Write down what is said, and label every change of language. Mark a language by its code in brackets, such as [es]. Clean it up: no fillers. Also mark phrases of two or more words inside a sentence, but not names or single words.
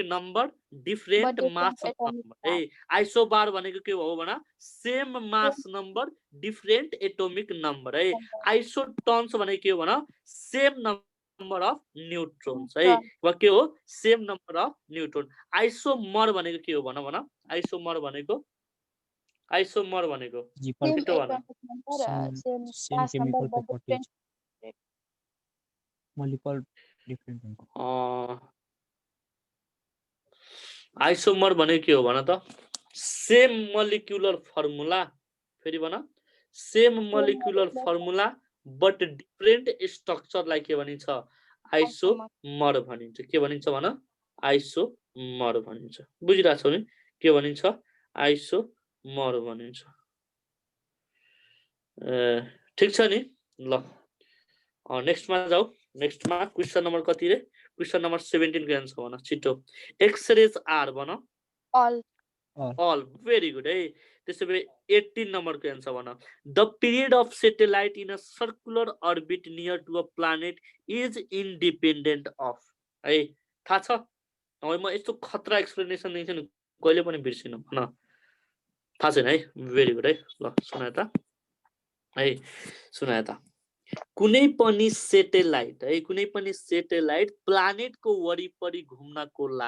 [en] number different mass number [ne] है आइसोबार भनेको के हो भन [en] same mass number different atomic number [ne] है आइसोटन्स भनेको के हो भन [en] same number of neutrons [ne] है वा के हो [en] same number of neutron isomer [ne] भनेको के हो भन भन आइसोमर भनेको छिटो भन [en] same chemical properties molecule different हुन्छ [ne] आइसोमर भनेको के हो भन त [en] same molecular formula [ne] फेरि भन [en] same molecular formula but different structure [ne] लाई के भनिन्छ आइसोमर भनिन्छ के भनिन्छ भन आइसोमर भनिन्छ बुझिरहेछौ नि के भनिन्छ आइसोमर भनिन्छ ठीक छ नि ल नेक्स्ट मा जाऊ नेक्स्ट मा [en] question number [ne] कति रे [en] question number [ne] 17 को आन्सर भन छिटो [en] X-rays are [ne] भन [en] all very good [ne] है त्यसो भए 18 नम्बर को आन्सर भन द [en] period of satellite in a circular orbit near to a planet is independent of [ne] है थाहा छ नभए म यस्तो खतरा एक्सप्लेनेसन दिन्छु नि कहिले पनि बिर्सिन भन थाहा छैन है [en] very good [ne] है ल सुनाए त है सुनाए त कुनै पनि [en] satellite planet [ne] वरिपरि घुम्नको